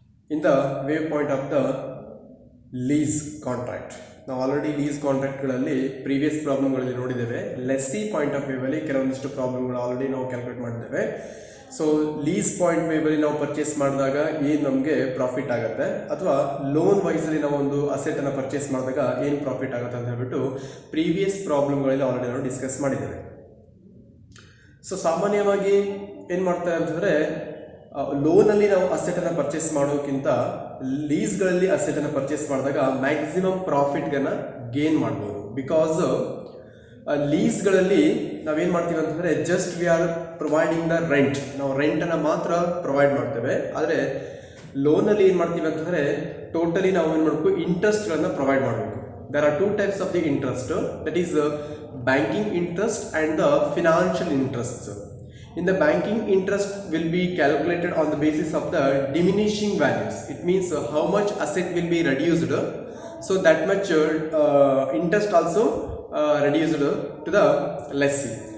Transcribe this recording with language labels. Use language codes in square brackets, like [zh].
[en] In the wave point of the lease contract, [kn] ನಾವು already lease ಕಾಂಟ್ರಾಕ್ಟ್ಗಳಲ್ಲಿ previous ಪ್ರಾಬ್ಲಮ್ಗಳಲ್ಲಿ ನೋಡಿದ್ದೇವೆ. Lessee point of ವ್ಯೂವಲ್ಲಿ ಕೆಲವೊಂದಿಷ್ಟು ಪ್ರಾಬ್ಲಮ್ಗಳು already ನಾವು calculate ಮಾಡಿದ್ದೇವೆ. So lease point ವ್ಯೂವಲ್ಲಿ ನಾವು purchase ಮಾಡಿದಾಗ ಏನು ನಮಗೆ ಪ್ರಾಫಿಟ್ ಆಗುತ್ತೆ, ಅಥವಾ ಲೋನ್ ವೈಸಲ್ಲಿ ನಾವು ಒಂದು ಅಸೆಟನ್ನು ಪರ್ಚೇಸ್ ಮಾಡಿದಾಗ ಏನು ಪ್ರಾಫಿಟ್ ಆಗುತ್ತೆ ಅಂತ ಹೇಳ್ಬಿಟ್ಟು ಪ್ರೀವಿಯಸ್ ಪ್ರಾಬ್ಲಮ್ಗಳಲ್ಲಿ ಆಲ್ರೆಡಿ ನಾವು ಡಿಸ್ಕಸ್ ಮಾಡಿದ್ದೇವೆ. ಸೊ ಸಾಮಾನ್ಯವಾಗಿ ಏನು ಮಾಡ್ತಾರೆ ಅಂತಂದರೆ, ಲೋನಲ್ಲಿ ನಾವು ಅಸೆಟನ್ನು ಪರ್ಚೇಸ್ ಮಾಡೋಕ್ಕಿಂತ ಲೀಸ್ಗಳಲ್ಲಿ ಅಸೆಟನ್ನು ಪರ್ಚೇಸ್ ಮಾಡಿದಾಗ ಮ್ಯಾಕ್ಸಿಮಮ್ ಪ್ರಾಫಿಟ್ಗನ್ನು ಗೇನ್ ಮಾಡ್ಬೋದು. ಬಿಕಾಸ್ ಲೀಸ್ಗಳಲ್ಲಿ ನಾವೇನು ಮಾಡ್ತೀವಿ ಅಂತಂದರೆ, [en] just we are providing the rent, [kn] ನಾವು ರೆಂಟನ್ನು ಮಾತ್ರ ಪ್ರೊವೈಡ್ ಮಾಡ್ತೇವೆ. ಆದರೆ ಲೋನಲ್ಲಿ ಏನು ಮಾಡ್ತೀವಿ ಅಂತಂದರೆ, ಟೋಟಲಿ ನಾವು ಏನು ಮಾಡಬೇಕು, ಇಂಟ್ರೆಸ್ಟ್ಗಳನ್ನು ಪ್ರೊವೈಡ್ ಮಾಡಬೇಕು. [en] There are two types of the interest, that is banking interest and the financial interest. In the banking interest will be calculated on the basis of the diminishing values. It means how much asset will be reduced, so that much interest also reduced to the lessee.